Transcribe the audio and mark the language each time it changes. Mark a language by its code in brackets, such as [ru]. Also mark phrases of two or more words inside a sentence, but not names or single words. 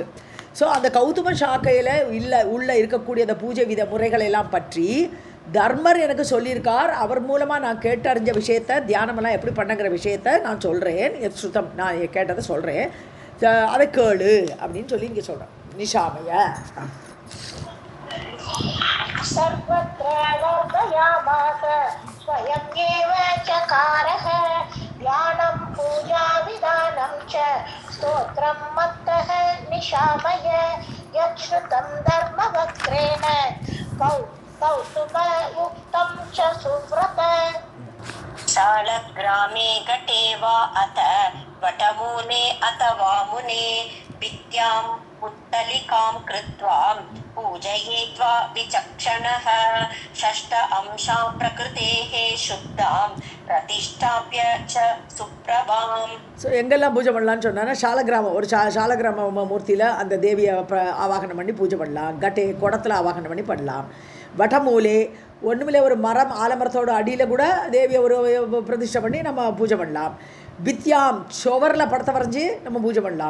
[ta] ஸோ அந்த கௌதும ஷாக்கையில் உள்ள இருக்கக்கூடிய அந்த பூஜை வித முறைகள் எல்லாம் பற்றி தர்மர் எனக்கு சொல்லியிருக்கார். அவர் மூலமாக நான் கேட்டு அறிஞ்ச விஷயத்தை, தியானமெல்லாம் எப்படி பண்ணுங்கிற விஷயத்தை நான் சொல்கிறேன். ஸ்ருதம், நான் கேட்டதை சொல்கிறேன், அதை கேளு அப்படின்னு சொல்லி இங்கே சொல்கிறேன். [sa] நிஷாமய सर्वत्र वर्धयामास स्वयमेव चकारः ध्यानं पूजाविधानं च स्तोत्रं मत्तः निशामय यच्छ्रुतं धर्मवक्त्रेण कौतुकयुक्तं च सुव्रत शालग्रामे घटे वा अथ वटमूले अथवा मुने विद्यां पुत्तलिकां कृत्वा पूजयेत्वा विचक्षणः षष्ठ अंशां प्रकृतेः शुद्धां प्रतिष्ठाप्य च सुप्रभाम्. [ta] ஸோ எங்கெல்லாம் பூஜை பண்ணலான்னு சொன்னான்னா, சாலகிராமம், ஒரு சாலகிராம மூர்த்தியில் அந்த தேவியை ஆவாகனம் பண்ணி பூஜை பண்ணலாம். கட்டே குடத்தில் ஆவாகனம் பண்ணி பண்ணலாம். வடமூலே, ஒன்றுமில்ல ஒரு மரம், ஆலமரத்தோட அடியில் கூட தேவியை ஒரு பிரதிஷ்டை பண்ணி நம்ம பூஜை பண்ணலாம். வித்யாம், சுவரில் படத்தை வரைஞ்சி நம்ம பூஜை பண்ணலாம்.